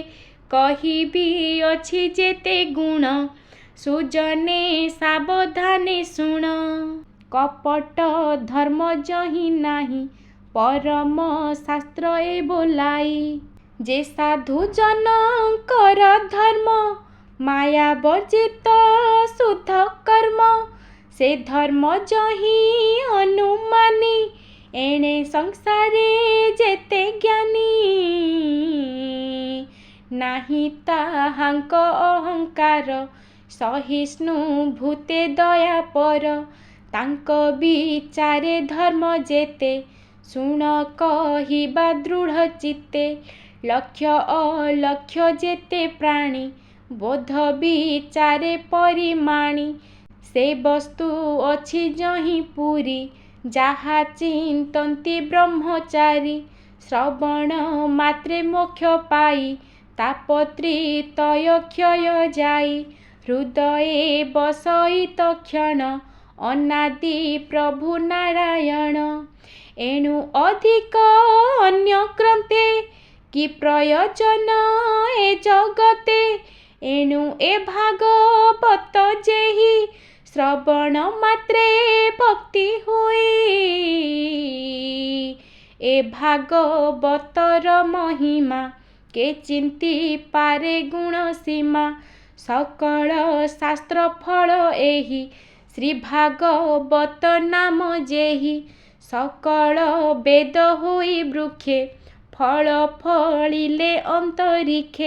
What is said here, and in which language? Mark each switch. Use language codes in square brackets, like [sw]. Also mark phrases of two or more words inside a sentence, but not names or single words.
[or] କହିବି ଅଛି ଯେତେ ଗୁଣ ସୁଜନେ ସାବଧାନେ ଶୁଣ। କପଟ ଧର୍ମ ଯହିଁ ନାହିଁ ପରମ ଶାସ୍ତ୍ର ଏ ବୋଲାଇ। ଯେ ସାଧୁ ଜନକର ଧର୍ମ ମାୟା ବର୍ଜିତ ଶୁଦ୍ଧ କର୍ମ। ସେ ଧର୍ମ ଯହିଁ ଅନୁମାନି ଏଣେ ସଂସାରେ ଯେତେ ଜ୍ଞାନୀ। ନାହିଁ ତାହାଙ୍କ ଅହଂକାର ସହିଷ୍ଣୁ ଭୂତେ ଦୟା ପର। ତାଙ୍କ ବିଚାରେ ଧର୍ମ ଯେତେ ଶୁଣ କହିବା ଦୃଢ଼ ଚିତ୍ତେ। ଲକ୍ଷ୍ୟ ଅଲକ୍ଷ୍ୟ ଯେତେ ପ୍ରାଣୀ ବୋଧ ବିଚାରେ ପରିମାଣି। ସେ ବସ୍ତୁ ଅଛି ଯହିଁ ପୁରି ଯାହା ଚିନ୍ତନ୍ତି ବ୍ରହ୍ମଚାରୀ। ଶ୍ରବଣ ମାତ୍ରେ ମୋକ୍ଷ ପାଇ ତାପତ୍ରୀ ତୟ କ୍ଷୟ ଯାଇ। ହୃଦୟେ ବସଇତ କ୍ଷଣ ଅନାଦି ପ୍ରଭୁ ନାରାୟଣ। ଏଣୁ ଅଧିକ ଅନ୍ୟ କ୍ରନ୍ତେ କି ପ୍ରୟୋଜନ ଏ ଜଗତେ। ଏଣୁ ଏ ଭାଗବତ ଯେହି ଶ୍ରବଣ ମାତ୍ରେ ଭକ୍ତି ହୁଇ। ଏ ଭାଗବତର ମହିମା କେ ଚିନ୍ତି ପାରେ ଗୁଣ ସୀମା। ସକଳ ଶାସ୍ତ୍ର ଫଳ ଏହି ଶ୍ରୀ ଭାଗବତ ନାମ ଯେହି। ସକଳ ବେଦ ହୋଇ ବୃକ୍ଷେ ଫଳ ଫଳିଲେ ଅନ୍ତରିକ୍ଷେ।